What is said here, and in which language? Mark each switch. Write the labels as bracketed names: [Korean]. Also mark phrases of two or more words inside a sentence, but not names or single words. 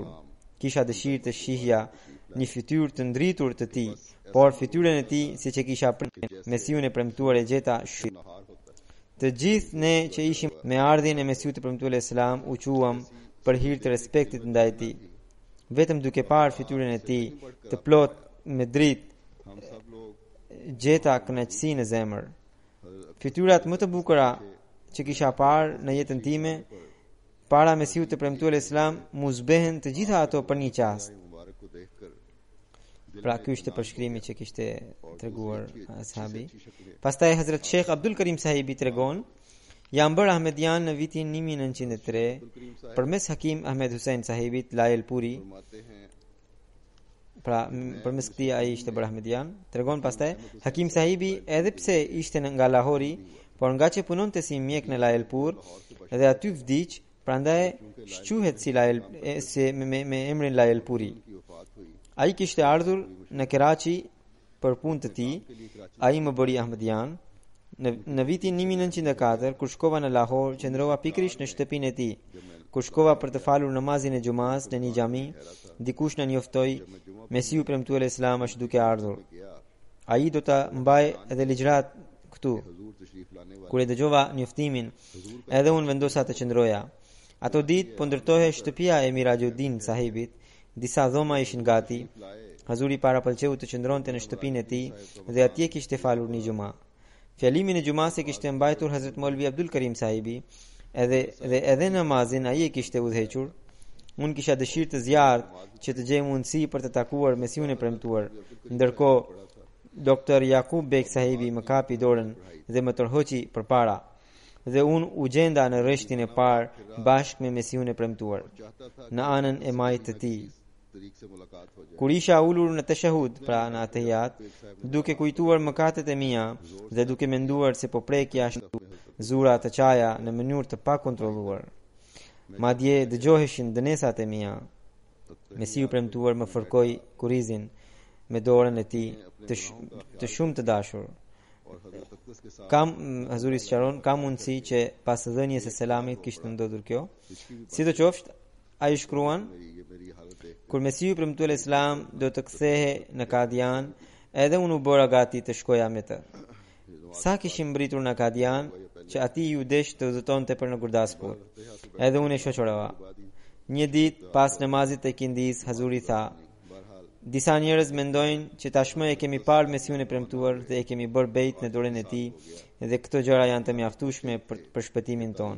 [Albanian] Kisha dëshirë të shihja një fytyrë të ndritur të tij, por fytyrën e tij siç e kisha pritur, Mesiun e premtuar e gjeta shit. Të gjithë ne që ishim me ardhjen e Mesiut të premtuar Islam u quam për hir të respektit ndaj tij. Vetëm duke parë fytyrën e tij të plot me dritë, [Urdu] ہم سب لوگ [Albanian] gjeta kënaqësi në zemër. Fytyrat më të bukura që kisha parë në jetën time para Mesiut të premtuar Islam mu zbehen të gjitha ato për një qast. [Urdu] مبارک کو دیکھ کر [Albanian] Pra ky ishte përshkrimi që kishte treguar ashabi. Pastaj Hazrat Sheikh Abdul Karim Sahibi tregon, jam bërë Ahmedian në vitin 1903 përmes Hakim Ahmed Hussein Sahibit Lael Puri. [Urdu] فرماتے ہیں [Albanian] Pra përmes këtij ai ishte bërë Ahmedian. Tregon pastaj Hakim Sahibi edhe pse ishte nga Lahori, por nga që punonte si mjek në Laelpur dhe aty vdiq, prandaj shquhet si Lael me emrin Laelpuri. [Urdu] کی وفات ہوئی [Albanian] Ai kishte ardhur në Karachi për punë të tij. Ai më bëri Ahmedian. Në vitin 1904, kur shkova në Lahore, qëndrova pikërisht në shtëpinë e tij. Kur shkova për të falur namazin e xumas në një xhami, dikush na njoftoi, Mesiu premtuar Islam është duke ardhur. Ai do ta mbaj edhe ligjrat këtu. [Urdu] حضور تشریف لانے والے [Albanian] Kur e dëgjova njoftimin, edhe unë vendosa të qëndroja. Ato ditë po ndërtohej shtëpia e Mirajuddin Sahibit, disa dhoma ishin gati. Hazuri para pëlqeu të qëndronte në shtëpinë e tij dhe atje kishte falur një xuma. Fjalimin e xumas e kishte mbajtur Hazrat Maulvi Abdul Karim Sahibi, edhe namazin ai e kishte udhëhequr. Unë kisha dëshirë të zjarr që të gjej mundësi për të takuar Mesiun e premtuar. Ndërkohë Dr. Yakub Bek Sahibi më kapi dorën dhe më tërhoqi përpara. Dhe unë u gjenda në rreshtin e parë bashkë me Mesiun e premtuar, në anën e majtë të tij. [Urdu] طریق سے ملاقات ہو جائے [Albanian] Kur isha ulur në tashahud, pra në atehiyat, duke kujtuar mëkatet e mia dhe duke menduar se po prekja ashtu zura të qaja në mënyrë të pakontrolluar. Madje dëgjoheshin dënesat e mia. Mesiu premtuar më fërkoi kurizin me dorën e tij të shumë të dashur. [Urdu] اور حضرت اقدس کے ساتھ [Albanian] Kam Hazuri sqaron, ka mundësi që pas dhënies së selamit kishte ndodhur kjo. Sidoqoftë, ai shkruan, [Urdu] یہ میری حالت دیکھ [Albanian] kur Mesiu premtuar Islam do të kthehe në Kadian, edhe unë u bëra gati të shkoja me të. Sa kishim mbritur në Kadian, që ati ju desh të udhëtonte për në Gurdaspur. Edhe unë e shoqërova. Një ditë pas namazit të ikindis, Hazuri tha, disa njerëz mendojnë që tashmë e kemi parë Mesiun e premtuar dhe e kemi bërë bejt në dorën e tij dhe këto gjëra janë të mjaftueshme për shpëtimin ton.